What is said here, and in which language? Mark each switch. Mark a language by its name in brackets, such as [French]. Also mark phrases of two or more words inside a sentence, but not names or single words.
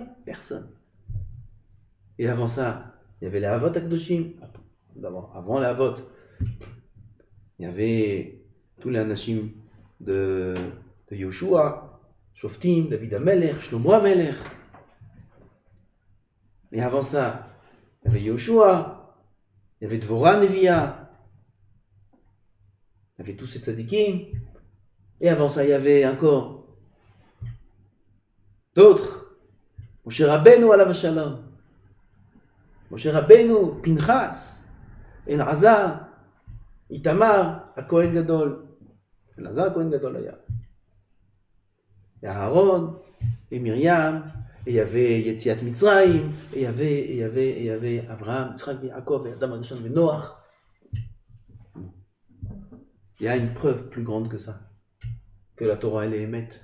[French] Personne. Et avant ça, il y avait les [Hebrew] אבות הקדושים, [French] d'abord, avant les Havot, il y avait tous les Anashim de Yoshua, Shoftim, David Amelech, Shlomo Amelech. Et avant ça, il y avait Yoshua, il y avait Dvorah Neviah, il y avait tous ces tzadikim. Et avant ça, il y avait encore d'autres. Moshe Rabbeinu [Hebrew] עליו השלום, [French] Moshe Rabbeinu, Pinchas, Elazar, Itamar, [Hebrew] כהן גדול, [French] Elazar [Hebrew] כהן גדול היה. [French] Et Aaron, et Myriam, et il y avait Yetziat Mitzrayim, et il y avait Abraham, Yitzhak, Yaakov, et Adam Arishon, et Noach. Il y a une preuve plus grande que ça, que la Torah elle est émette.